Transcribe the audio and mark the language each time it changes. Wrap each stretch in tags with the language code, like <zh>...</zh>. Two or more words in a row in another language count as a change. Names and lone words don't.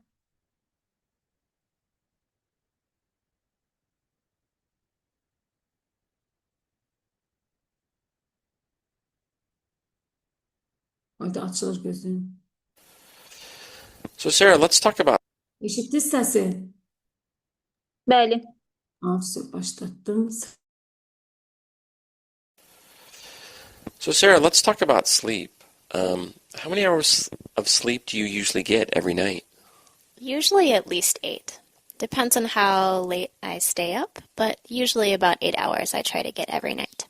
<az>Haydi açılır gözüm.</az> <en>So, Sarah, let's talk about</en> <az>Eşitdiniz səsi? Bəli. Afsə, başlatdım.</az> <en>sleep. How many hours of sleep do you usually get every night? Usually at least 8. Depends on how late I stay up, but usually about 8 hours I try to get every night.</en>